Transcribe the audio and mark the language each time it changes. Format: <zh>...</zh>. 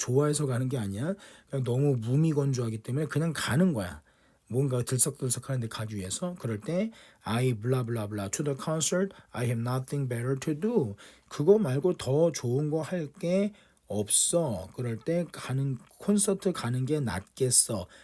<ko>좋아해서 가는 게 아니야. 그냥 너무 무미건조하기 때문에 그냥 가는 거야. 뭔가 들썩들썩하는데 가기 위해서. 그럴 때</ko> <en>I blah blah blah to the concert. I have nothing better to do.</en> <ko>그거 말고 더 좋은 거 할 게 없어. 그럴 때 콘서트 가는 게 낫겠어.</ko>